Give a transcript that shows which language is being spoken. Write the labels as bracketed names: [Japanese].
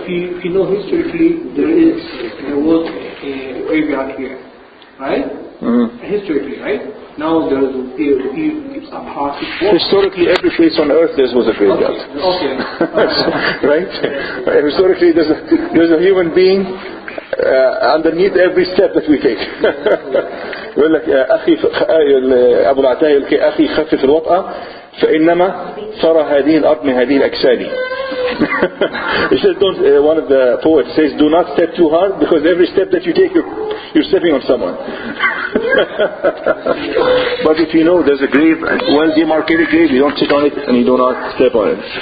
[English] If you know historically, there was a graveyard here, right? Historically, right? Now there is it's a part. Historically, every place on earth there was a graveyard. Okay. Right? Historically, there's a human being underneath every step that we take. [Arabic] يقول لك أخي أبو العتاهي يقول لك أخي خفف الوطأة فإنما ثرى هذه الأرض من هذه الأجساد. [English] He says, one of the poets says, do not step too hard because every step that you take you're stepping on someone. But if you know there's a grave, a well demarcated grave, you don't sit on it and you do not step on it.